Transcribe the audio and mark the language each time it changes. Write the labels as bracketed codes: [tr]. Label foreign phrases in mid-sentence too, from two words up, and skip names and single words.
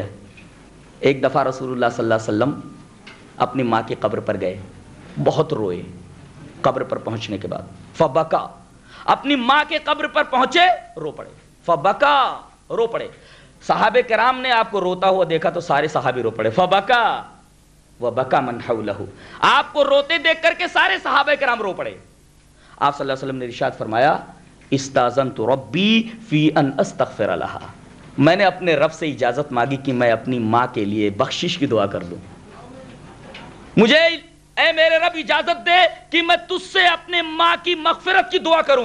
[ur] ایک دفعہ رسول اللہ [ar] صلی اللہ علیہ وسلم [ur] اپنی ماں کی قبر پر گئے، بہت روئے۔ قبر پر پہنچنے کے بعد فبکا، اپنی ماں کے قبر پر پہنچے، رو پڑے، فبکا، رو پڑے۔ صحابہ کرام نے آپ کو روتا ہوا دیکھا تو سارے صحابی رو پڑے، [ar] فبکا وبکا من حولہ، [ur] آپ کو روتے دیکھ کر کے سارے صحابہ کرام رو پڑے۔ آپ [ar] صلی اللہ علیہ وسلم [ur] نے ارشاد فرمایا [ar] استاذنت ربی فی ان استغفر لہا، [ur] میں نے اپنے رب سے اجازت مانگی کہ میں اپنی ماں کے لیے بخشش کی دعا کر دوں، مجھے اے میرے رب اجازت دے کہ میں تجھ سے اپنے ماں کی مغفرت کی دعا کروں۔